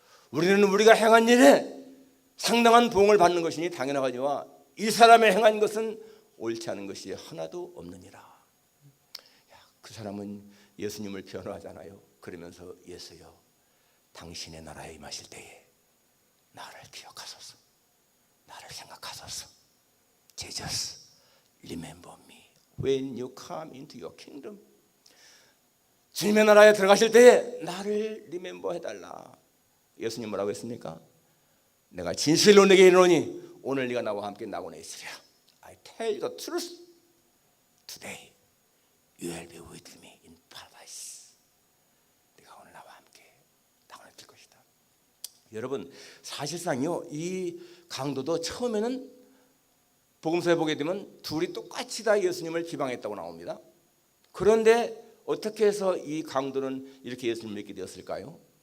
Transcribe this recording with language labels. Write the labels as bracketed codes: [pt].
[ko] 우리는 우리가 행한 일에 상당한 보응을 받는 것이니 당연하거니와 이 사람의 행한 것은 옳지 않은 것이 하나도 없느니라. 그 사람은 예수님을 변호하잖아요. 그러면서 예수여, 당신의 나라에 임하실 때에 나를 기억하소서, 나를 생각하소서. [en] Jesus, remember me when you come into your kingdom. [ko] 주님의 나라에 들어가실 때에 나를 리멤버 해달라. 예수님 뭐라고 했습니까? 내가 진실로 내게 이르노니 오늘 네가 나와 함께 낙원에 있으리라. [en] I tell you the truth, today you will be with me in paradise. [ko] 네가 오늘 나와 함께 낙원에 들 것이다. 여러분, 사실상요, 이 강도도 처음에는 복음서에 보게 되면 둘이 똑같이 다 예수님을 비방했다고 나옵니다. 그런데 어떻게 해서 이 강도는 이렇게 예수님을 믿게 되었을까요?